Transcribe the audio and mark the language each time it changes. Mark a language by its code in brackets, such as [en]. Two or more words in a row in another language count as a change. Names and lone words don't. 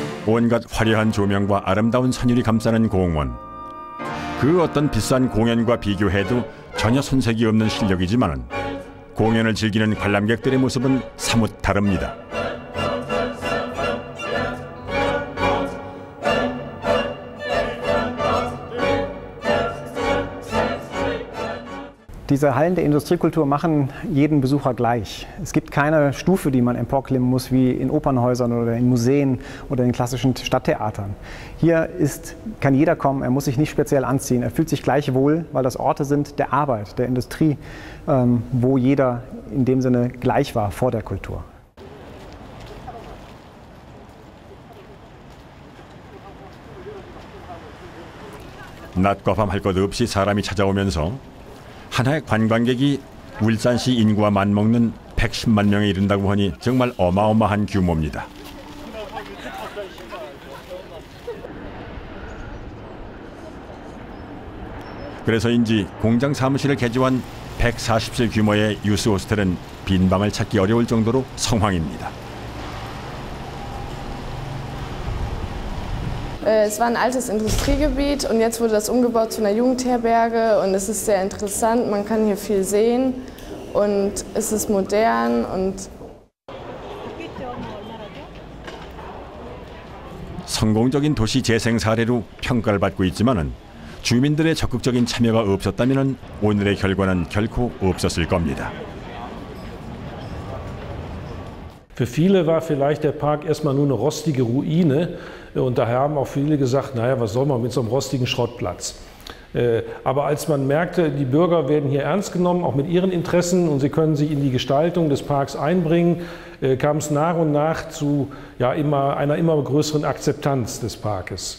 [ko] 온갖 화려한 조명과 아름다운 선율이 감싸는 공원. 그 어떤 비싼 공연과 비교해도 전혀 손색이 없는 실력이지만 공연을 즐기는 관람객들의 모습은 사뭇 다릅니다. [de] Diese Hallen der Industriekultur machen jeden Besucher gleich. Es gibt keine Stufe, die man emporklimmen muss, wie in Opernhäusern oder in Museen oder in klassischen Stadttheatern. Hier kann jeder kommen, er muss sich nicht speziell anziehen, er fühlt sich gleich wohl, weil das Orte sind der Arbeit, der Industrie, wo jeder in dem Sinne gleich war vor der Kultur. [ko] 낮과 밤 할 것 없이 사람이 찾아오면서 하나의 관광객이 울산시 인구와 맞먹는 110만 명에 이른다고 하니 정말 어마어마한 규모입니다. 그래서인지 공장 사무실을 개조한 140실 규모의 유스 호스텔은 빈 방을 찾기 어려울 정도로 성황입니다. [de] Es war ein altes Industriegebiet und jetzt wurde das umgebaut zu einer Jugendherberge und es ist sehr interessant, man kann hier viel sehen und es ist modern und [ko] 성공적인 도시 재생 사례로 평가를 받고 있지만은 주민들의 적극적인 참여가 없었다면 오늘의 결과는 결코 없었을 겁니다. [de] Für viele war vielleicht der Park erstmal nur eine rostige Ruine und daher haben auch viele gesagt, naja, was soll man mit so einem rostigen Schrottplatz? Aber als man merkte, die Bürger werden hier ernst genommen, auch mit ihren Interessen und sie können sich in die Gestaltung des Parks einbringen, kam es nach und nach zu einer immer größeren Akzeptanz des Parkes.